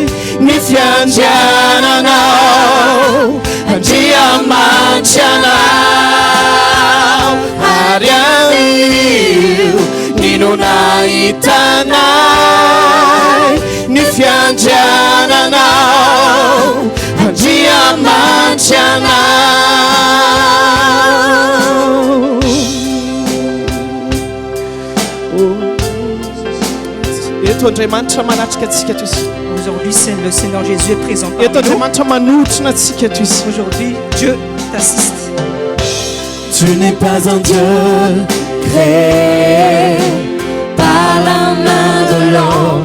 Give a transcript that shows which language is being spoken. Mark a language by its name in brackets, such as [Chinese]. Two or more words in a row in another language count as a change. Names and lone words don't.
[Malagasy] ny fiandriananao Andriamanitra anao ary anio nino nahitanay ny fiandriananao Andriamanitra anao [French] Aujourd'hui, le Seigneur Jésus est présent parmi nous. Aujourd'hui, Dieu t'assiste. Tu n'es pas un Dieu créé par la main de l'homme.